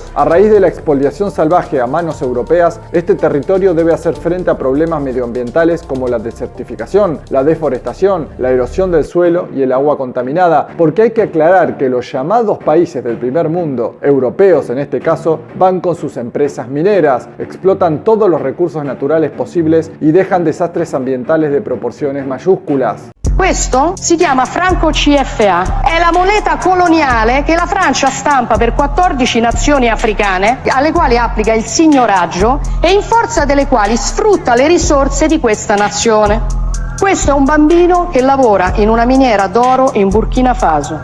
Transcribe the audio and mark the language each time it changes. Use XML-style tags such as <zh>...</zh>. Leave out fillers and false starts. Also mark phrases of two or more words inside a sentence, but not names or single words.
<es>A raíz de la expoliación salvaje a manos europeas, este territorio debe hacer frente a problemas medioambientales como la desertificación, la deforestación, la erosión del suelo y el agua contaminada, porque hay que aclarar que los llamados países del primer mundo, europeos en este caso, van con sus empresas mineras, explotan todos los recursos naturales posibles y dejan desastres ambientales de proporciones mayúsculas.</es> <it>Questo si chiama franco CFA, è la moneta coloniale che la Francia stampa per 14 nazioni africane alle quali applica il signoraggio e in forza delle quali sfrutta le risorse di questa nazione. Questo è un bambino che lavora in una miniera d'oro in Burkina Faso.</it>